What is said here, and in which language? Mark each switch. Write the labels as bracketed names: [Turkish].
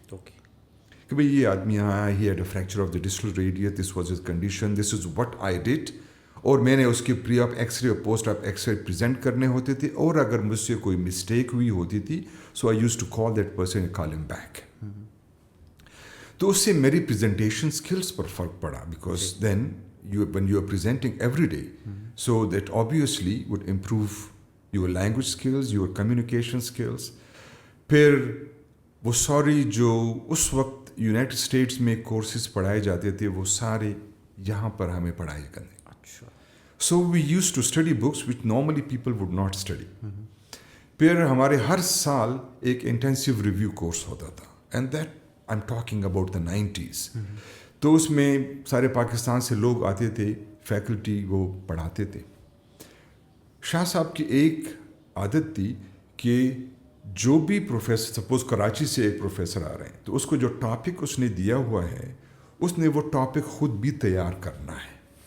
[English] Okay. [Urdu] کہ بھائی یہ آدمی یہاں آیا, [English] He had a fracture of the distal radius, this was his condition, this is what I did. [Urdu] اور میں نے اس کے پری آف ایکس رے اور post of X ray present کرنے ہوتے تھے, اور اگر مجھ سے کوئی مسٹیک ہوئی ہوتی تھی [English] So I used to call that person and call him back. [Urdu] تو اس سے میری پریزنٹیشن اسکلس پر فرق پڑا, [English] Because then when you are presenting every day, so that obviously would improve your language skills, your communication skills. [Urdu] پھر وہ ساری جو اس وقت یونائٹڈ اسٹیٹس میں کورسز پڑھائے جاتے تھے وہ سارے یہاں پر ہمیں پڑھائی کرنے. [English] So we used to study books which normally people would not study. [Urdu] پھر ہمارے ہر سال ایک انٹینسیو ریویو کورس ہوتا تھا, [English] And that I am talking about the 90s. [Urdu] تو اس میں سارے پاکستان سے لوگ آتے تھے, فیکلٹی وہ پڑھاتے تھے. شاہ صاحب کی ایک عادت تھی کہ جو بھی پروفیسر, سپوز کراچی سے ایک پروفیسر آ رہے ہیں, تو اس کو جو ٹاپک اس نے دیا ہوا ہے اس نے وہ ٹاپک خود بھی تیار کرنا ہے.